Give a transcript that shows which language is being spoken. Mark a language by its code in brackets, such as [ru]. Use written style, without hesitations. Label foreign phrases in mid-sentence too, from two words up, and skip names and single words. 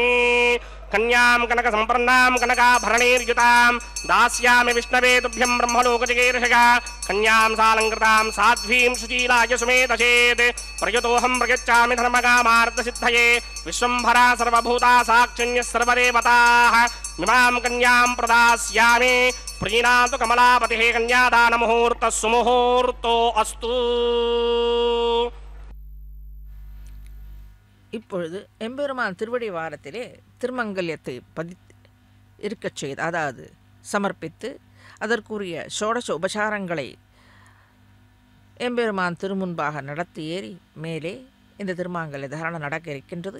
[sa] कन्यां कनक संपन्नां कनकाभरणैर्युतां दास्यामि विष्णवे तुभ्यं ब्रह्मलोकचिकीर्षया कन्यां सालङ्कृतां साध्वीं सुशीलाय सुमेधचेत् प्रयुतोऽहं प्रयच्छामि धर्मकामार्थसिद्धये विश्वम्भरा सर्वभूता साक्षिण्यः सर्वदेवताः इमां कन्यां प्रदास्यामि प्रीणातु कमलापतिः कन्यादानमुहूर्तः सुमुहूर्तो अस्तु। [ta] இப்பொழுது எம்பெருமான் திருவடி வாரத்திலே திருமங்கல்யத்தை இருக்கச் செய்து, அதாவது சமர்ப்பித்து அதற்குரிய ஷோடச உபசாரங்களை எம்பெருமான் திருமுன்பாக நடத்தி ஏறி மேலே இந்த திருமாங்கல்ய தாரணம் நடக்க இருக்கின்றது.